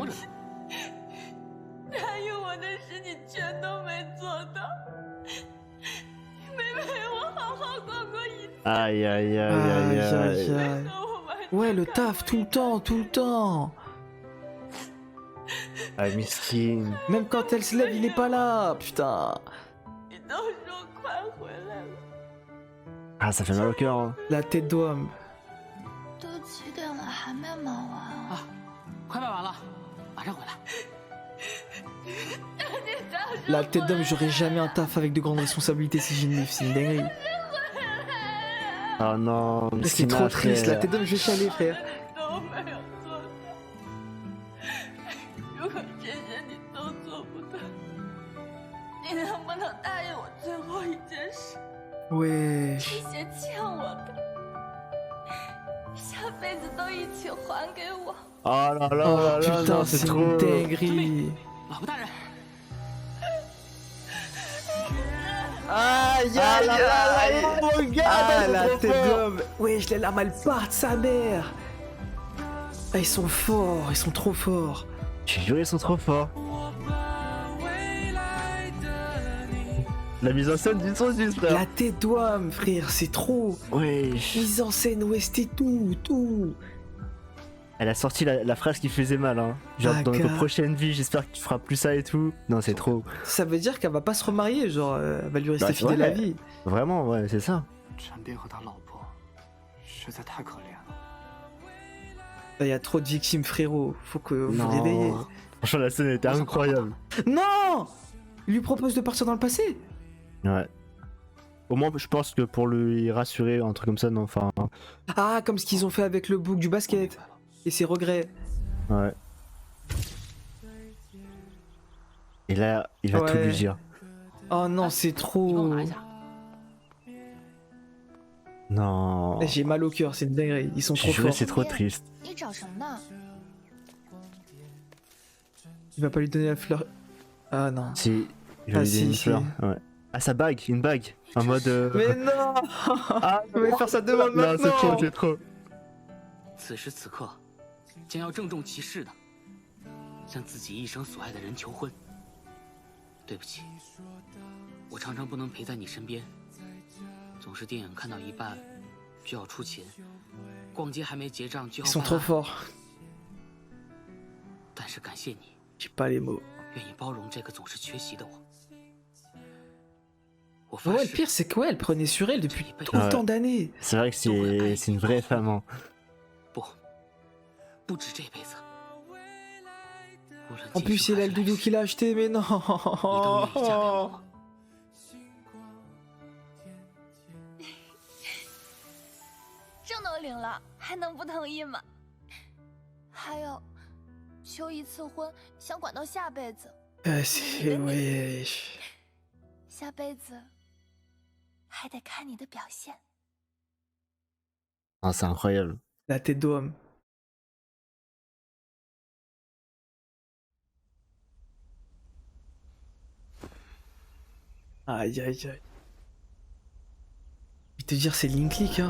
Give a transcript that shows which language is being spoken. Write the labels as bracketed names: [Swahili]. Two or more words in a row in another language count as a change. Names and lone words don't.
[French] Aïe aïe aïe aïe aïe aïe. Ouais, le taf tout le temps, tout le temps. Ah, Miskin. Même quand elle se lève, il est pas là, putain. Ah, ça fait mal au cœur. Hein. La tête d'homme. [Chinese] 都几点了还没忙完啊？快卖完了，马上回来。 [French] La tête d'homme, j'aurais jamais un taf avec de grandes responsabilités si j'ai une meuf, c'est une dinguerie. Oh non, Mais c'est trop triste, la tête d'homme, je vais chialer, frère. [Chinese] 都没有做到。如果这些你都做不到，你能不能答应我最后一件事？ [French] Ouais. [Chinese] 这些欠我的，下辈子都一起还给我。 [French] Oh là là Oh là là, putain, non, c'est trop. une dinguerie. [Chinese] 老婆大人， [French] Aïe aïe aïe aïe. Ah la tête d'homme. Wesh, les larmes elles partent, sa mère. Ah, ils sont forts, ils sont trop forts. J'ai juré, ils sont trop forts. La mise en scène du son juste, frère. La tête d'homme, frère, c'est trop. Wesh. Mise en scène, OST, tout. Elle a sorti la phrase qui faisait mal, hein. Genre, dans notre prochaine vie, j'espère que tu feras plus ça et tout. Non, c'est trop. Ça veut dire qu'elle va pas se remarier, genre, elle va lui rester fidèle à vie. Vraiment, ouais, c'est ça. [Chinese] 陈斌和他老婆实在太可怜了。 [French] Il y a trop de victimes, frérot. Faut que vous vous réveillez. Franchement, la scène était incroyable. Non! Il lui propose de partir dans le passé. Ouais. Au moins, je pense que pour lui rassurer, un truc comme ça, non, enfin... Ah, comme ce qu'ils ont fait avec le bouc du basket. Et ses regrets. Ouais. Et là, il va tout lui dire. Oh non, c'est trop... Non. J'ai mal au cœur, c'est une dinguerie. Ils sont trop Juré, forts. c'est trop triste. [Chinese] 你找什么呢？ [French] Il va pas lui donner la fleur. Ah non. Si, il va lui donner une fleur. Ouais. Ah, sa bague, une bague. En mode... Mais non. Ah, il va faire sa demande maintenant. Non, c'est trop, c'est trop. [Chinese] 此时此刻，将要郑重其事的向自己一生所爱的人求婚。对不起，我常常不能陪在你身边，总是电影看到一半就要出勤，逛街还没结账就要 [French] Ils sont [Chinese] 办 [French] trop [Chinese] 案。 [French] forts. [Chinese] 但是感谢你， [French] J'ai pas les mots. [Chinese] 愿意包容这个总是缺席的我。我 [French] Ouais, [Chinese] 发 [French] le [Chinese] 誓， [French] pire, c'est quoi? Elle prenait sur elle depuis autant d'années. C'est vrai que c'est une vraie femme, hein. [Chinese] 不止这辈子。无论 [French] En plus, il a le doudou qu'il a acheté, mais non. [Chinese] 证都领了，还能不同意吗？还有，求一次婚，想管到下辈子， [French] C'est wesh. [Chinese] 下辈子还得看你的表现。 [French] Ah, c'est incroyable. La tête d'homme. Aïe aïe aïe. Je vais te dire, c'est Link Click, hein.